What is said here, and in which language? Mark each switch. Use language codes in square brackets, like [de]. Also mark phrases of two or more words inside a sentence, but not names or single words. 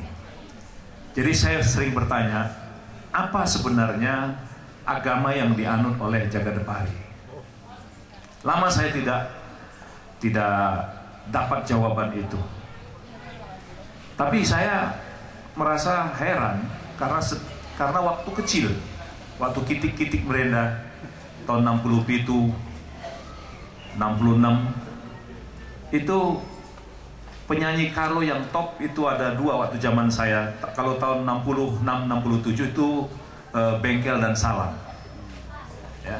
[id] Jadi saya sering bertanya, apa sebenarnya agama yang dianut oleh Jaga Depari? Lama saya tidak dapat jawaban itu. Tapi saya merasa heran karena waktu kecil, waktu kitik-kitik merenda tahun 67, 66, itu penyanyi Karo yang top itu ada dua waktu zaman saya. Kalau tahun 66, 67 itu Bengkel dan Salam. Ya.